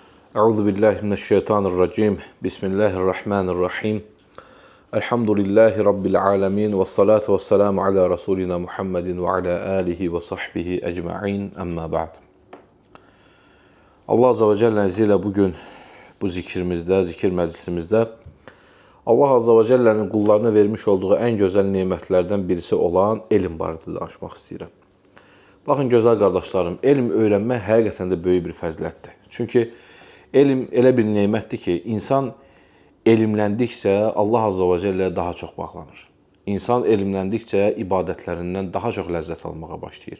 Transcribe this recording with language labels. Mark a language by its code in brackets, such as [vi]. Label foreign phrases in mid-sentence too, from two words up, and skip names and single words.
[ar] أعوذ بالله من الشيطان الرجيم. بسم الله الرحمن الرحيم. الحمد لله رب العالمين والصلاة والسلام على رسولنا محمد وعلى آله وصحبه أجمعين. أما بعد. الله عز وجل [az] izniyle bugün bu zikrimizdə, zikir məclisimizdə [ar] الله عز وجل'nin [az] qullarına vermiş olduğu [tr] en güzel nimetlerden birisi [az] olan elm barədə danışmaq istəyirəm. Baxın gözəl qardaşlarım, elm öyrənmək həqiqətən də böyük bir fəzilətdir. Çünki elm elə bir nemətdir ki, insan elmləndikcə [ar] الله عز وجل'yə [az] daha çox bağlanır. İnsan elmləndikcə ibadətlərindən daha çox ləzzət almağa başlayır.